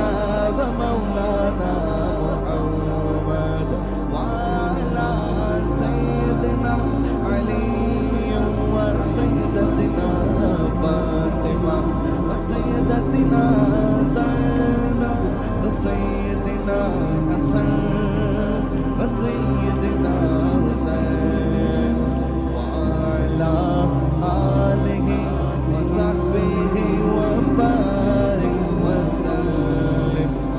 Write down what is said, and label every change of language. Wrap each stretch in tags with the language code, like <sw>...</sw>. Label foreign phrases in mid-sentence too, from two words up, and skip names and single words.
<ar>ومولانا محمد وعلى سيدنا علي وسيدتنا فاطمة وسيدتنا زينب وسيدنا حسن وسيدنا حسين وعلى آله وصحبه وبارك وسلم.</ar>